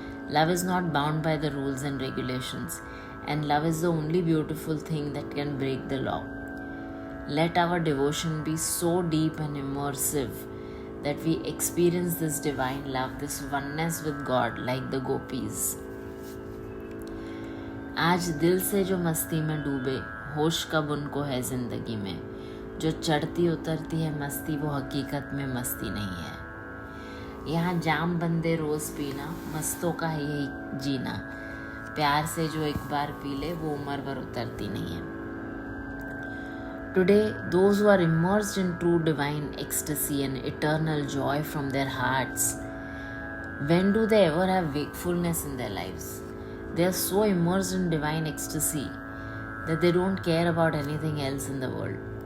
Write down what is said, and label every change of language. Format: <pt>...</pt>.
<en>Love is not bound by the rules and regulations, and love is the only beautiful thing that can break the law. Let our devotion be so deep and immersive that we experience this divine love, this oneness with God like the gopis.</en> <hi>आज दिल से जो मस्ती में डूबे, होश कब उनको है जिंदगी में. जो चढ़ती उतरती है मस्ती, वो हकीकत में मस्ती नहीं है. यहाँ जाम बंदे रोज पीना, मस्तों का है यही जीना. प्यार से जो एक बार पी ले, वो उम्र भर उतरती नहीं है.</hi> <en>Today, those who are immersed in true divine ecstasy and eternal joy from their hearts, when do they ever have wakefulness in their lives? They are so immersed in divine ecstasy that they don't care about anything else in the world.</en>